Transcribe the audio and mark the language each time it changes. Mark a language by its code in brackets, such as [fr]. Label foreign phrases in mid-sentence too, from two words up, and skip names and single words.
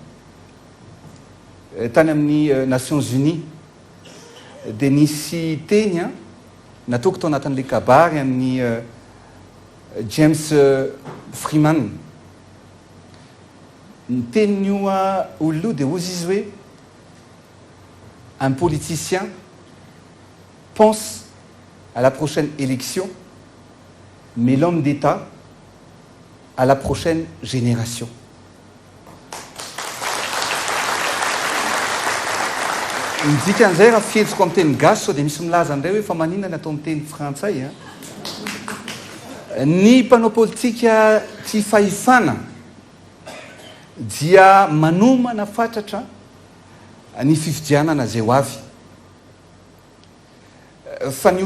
[mg] tany amin'ny Nations Unies dia nisy teny nataoko tao anatin'ilay kabary amin'ny James Freeman ny tenin'io olona io dia ozy izy hoe [fr] un politicien pense à la prochaine élection mais l'homme d'État à la prochaine génération. [mg] Midika an'izay raha fihetsiko amin'ny teny gasy sao dia misy milaza indray hoe fa maninona atao amin'ny teny frantsay ny mpanao politika tsy fahefana dia manomana fatratra ny fifidianana zay ho avy fa ny